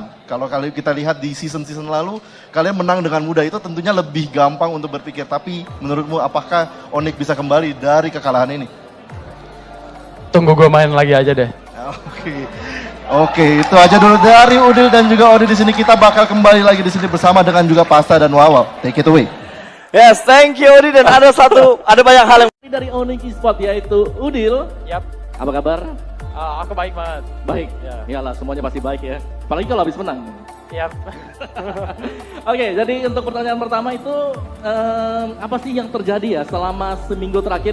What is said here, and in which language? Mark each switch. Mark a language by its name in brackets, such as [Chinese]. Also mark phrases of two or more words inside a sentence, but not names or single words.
[Indonesian] Kalau kita lihat di season-season lalu, kalian menang dengan mudah, itu tentunya lebih gampang untuk berpikir. Tapi menurutmu apakah Onyx bisa kembali dari kekalahan ini? Tunggu gue main lagi aja deh. Oke, itu aja dulu dari Udil dan juga Odi di sini. Kita bakal kembali lagi di sini bersama dengan juga Pasta dan Wawaw. [English] Take it away. Yes, thank you Odi, [Indonesian] dan ada banyak hal yang dari Onyx Esports yaitu Udil. Yap. Apa kabar? Aku baik banget. Baik. Ya. Iyalah, semuanya pasti baik ya. Apalagi kalau habis menang. Yap. Oke, jadi untuk pertanyaan pertama itu apa sih yang terjadi ya selama seminggu terakhir?